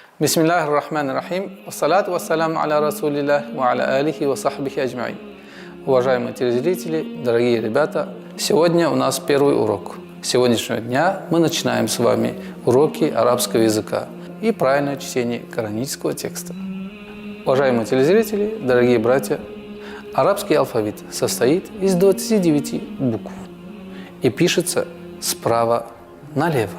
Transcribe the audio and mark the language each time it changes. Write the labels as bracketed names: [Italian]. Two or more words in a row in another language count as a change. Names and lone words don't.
[Arabic] بسم الله الرحمن الرحيم. والصلاة والسلام على رسول الله وعلى آله وصحبه أجمعين. [Russian] Уважаемые телезрители, дорогие ребята, сегодня у нас первый урок. С сегодняшнего дня мы начинаем с вами уроки арабского языка и правильное чтение коранического текста. Уважаемые телезрители, дорогие братья, арабский алфавит состоит из 29 букв и пишется справа налево.